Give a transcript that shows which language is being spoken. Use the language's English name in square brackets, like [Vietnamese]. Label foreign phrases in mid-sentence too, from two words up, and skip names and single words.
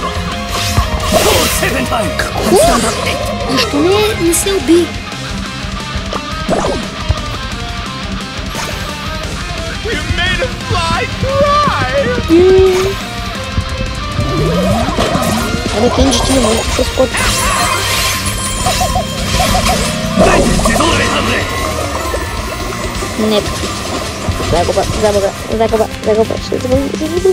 [English] 7 times. [Bulgarian] Защо не се уби? [English] You made a fly cry. [Bulgarian] Абе, Кенджи, ти не можеш да се скочи. Не. Загуба. Ще загубим.